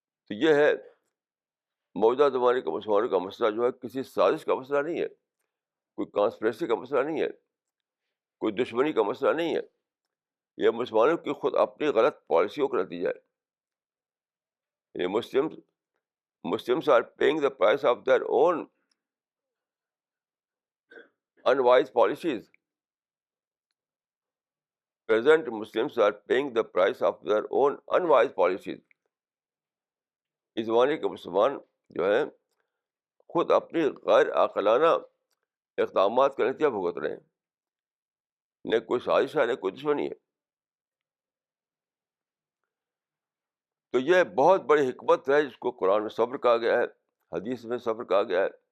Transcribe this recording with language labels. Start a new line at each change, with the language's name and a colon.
Urdu: تو یہ ہے موجودہ زمانے کا مسلمانوں کا مسئلہ جو ہے کسی سازش کا مسئلہ نہیں ہے، کوئی کانسپریسی کا مسئلہ نہیں ہے، کوئی دشمنی کا مسئلہ نہیں ہے. یہ مسلمانوں کی خود اپنی غلط پالیسیوں کا نتیجہ ہے.
English: یہ Muslims are paying the price of their own unwise policies. Present Muslims are paying the price of their own unwise policies.
Urdu: اس زمانے کے مسلمان جو ہیں خود اپنی غیر عاقلانہ اقدامات کا نتیجہ بھگت رہے ہیں. نہ کوئی سازش ہے نہ کوئی دشمنی ہے. تو یہ بہت بڑی حکمت ہے جس کو قرآن میں صبر کہا گیا ہے، حدیث میں صبر کہا گیا ہے.